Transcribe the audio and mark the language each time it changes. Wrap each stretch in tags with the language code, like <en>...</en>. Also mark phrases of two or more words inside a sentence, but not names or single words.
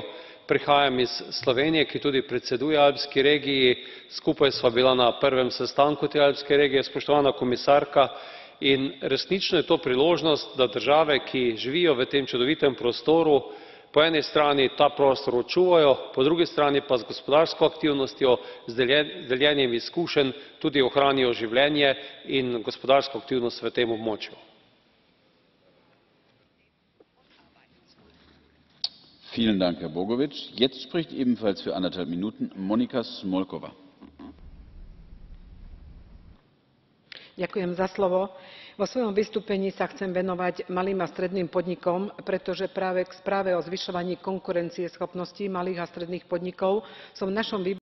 <sl>Prihajam iz Slovenije, ki tudi predseduje alpski regiji, skupaj sva bila na prvem sestanku te alpske regije, spoštovana komisarka, in resnično je to priložnost, da države, ki živijo v tem čudovitem prostoru, po eni strani ta prostor očuvajo, po drugi strani pa z gospodarsko aktivnostjo, z deljenjem izkušenj tudi ohranijo življenje in gospodarsko aktivnost v tem območju.</sl> <de>Vielen Dank, Herr Bogovič. Jetzt spricht ebenfalls für 1,5 Minuten Monika Smolková.</de> <sk>Ďakujem za slovo. Vo svojom vystúpení sa chcem venovať malým a stredným podnikom, pretože práve k správe o zvyšovaní konkurencieschopnosti malých a stredných podnikov som v našom</sk>